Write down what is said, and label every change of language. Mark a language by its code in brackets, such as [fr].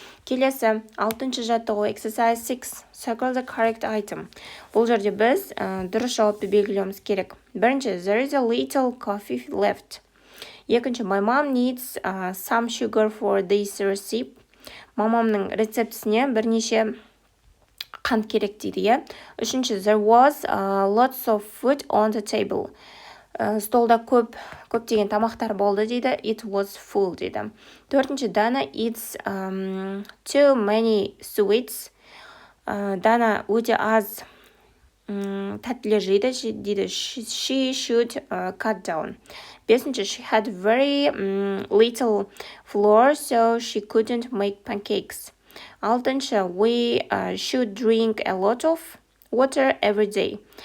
[kk] Келесі 6-шы жаттығу [en] exercise 6 circle the correct item. [kk] Бұл жерде біз дұрыс жауапты белгілеуіміз керек. Бірінші, [en] there is a little coffee left. [kk] Екінші, [en] my mom needs some sugar for this recipe. [kk] Мамамның рецептісіне бірнеше қант керек дейді, иә? Үшінші, [en] there was lots of food on the table. [kk] Столда көптеген тамақтар болды дейді. [en] It was full [kk] дейді. Төртінші, [en] Dana eats too many sweets. [kk] Дана өте аз тәттілер жейді дейді. [en] She should cut down. [kk] Бесінші, [en] she had very little flour, so she couldn't make pancakes. [kk] Алтыншы, [en] we should drink a lot of water every day.